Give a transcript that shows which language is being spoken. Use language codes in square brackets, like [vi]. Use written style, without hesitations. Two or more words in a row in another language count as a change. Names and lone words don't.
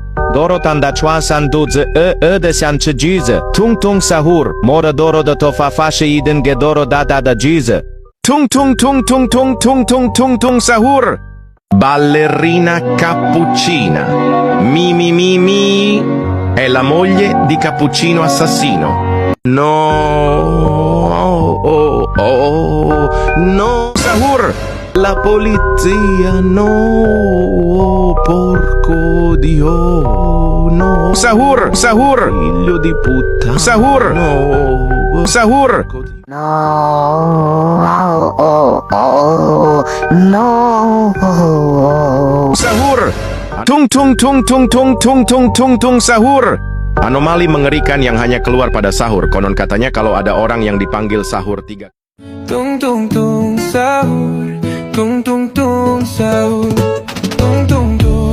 [it] Doro tanda chua san duze de san chejize. Tung tung sahur. Mora doro da tofa fashe iden gedoro da jize. Tung tung tung tung tung tung tung tung tung sahur. Ballerina cappuccina. Mi mi mi mi. È la moglie di Cappuccino Assassino. No. No. Sahur. La polizia, no, porco Dio, no. Sahur, sahur, figlio di puttana. Sahur, no, sahur. No. Sahur. Tung tung tung tung tung tung tung tung tung sahur. [id] Anomali mengerikan yang hanya keluar pada sahur. Konon katanya kalau ada orang yang dipanggil sahur 3 Tung tung tung sahur, tung tung tung sahur, tung tung